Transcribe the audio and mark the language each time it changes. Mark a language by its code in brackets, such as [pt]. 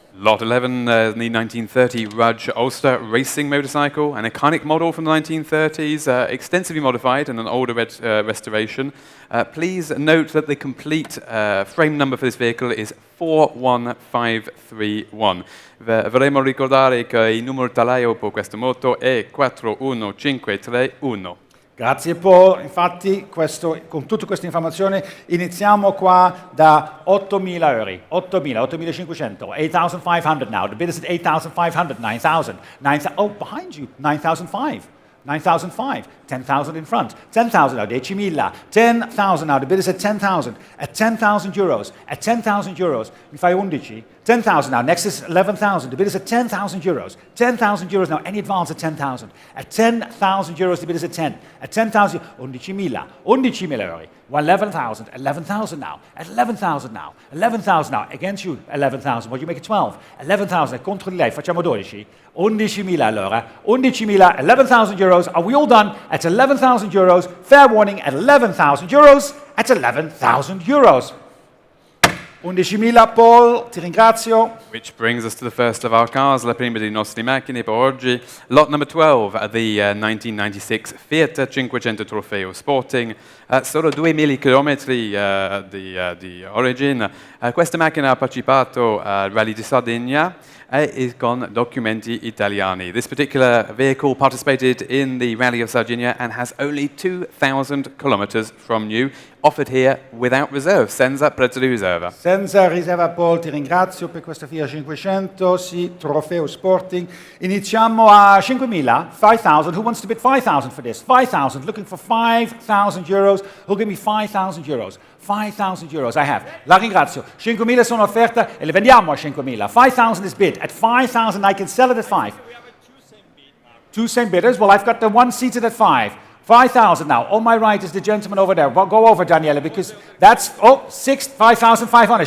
[en] Lot 11, the 1930 Rudge Ulster Racing Motorcycle, an iconic model from the 1930s, extensively modified and an older restoration. Please note that the complete frame number for this vehicle is 41531. [it] Vorremmo ricordare che il numero telaio per questa moto è 41531. Grazie Paul, infatti con tutte queste informazioni iniziamo qua da 8.000 euro, 8.500, [en] 8,500 now, the bid is at 8,500, [it] 9,000, [en] oh behind you, [it] 9,500. [en] 9,500, 10,000 in front, 10,000 now, 10.000, 10,000 now, the bid is at 10,000 euros, at 10,000 euros, [it] mi fai 11, [en] 10,000 now, next is 11,000, the bid is at 10,000 euros, 10,000 euros now, any advance at 10,000, at 10,000 euros the bid is at 10, at 10,000, 11.000 euro, 11,000, 11,000 now, at 11,000 now, 11,000 now, against you, 11,000, what do you make it 12, 11,000, [it] contro di lei, facciamo 12, [en] 11.000 allora. 11.000, 11,000 euros. Are we all done? At 11,000 euros. Fair warning, at 11,000 euros. At 11,000 euros. 11.000, Paul, [it] ti ringrazio. [en] Which brings us to the first of our cars, [it] la prima dei nostri macchine per oggi. [en] Lot number 12, the 1996 Fiat 500 Trofeo Sporting. [it] Solo 2.000 chilometri di origine. Questa macchina ha partecipato al Rally di Sardegna e con documenti italiani. [en] This particular vehicle participated in the Rally of Sardinia and has only 2,000 kilometers from new, offered here without reserve, [it] senza prezzo di riserva. Senza riserva, Paul, ti ringrazio per questa Fiat 500, sì, Trofeo Sporting. Iniziamo a 5.000, 5,000. [en] Who wants to bid 5,000 for this? 5,000, looking for 5,000 euros. Who'll give me 5,000 euros? 5,000 euros, I have. [it] La ringrazio. 5.000 sono offerta e le vendiamo a 5.000. [en] 5,000 is bid. At 5,000 I can sell it at 5. Two same bidders? Well, I've got the one seated at 5. 5,000 now. On my right is the gentleman over there. Well, go over, Daniele, because that's, 5,500.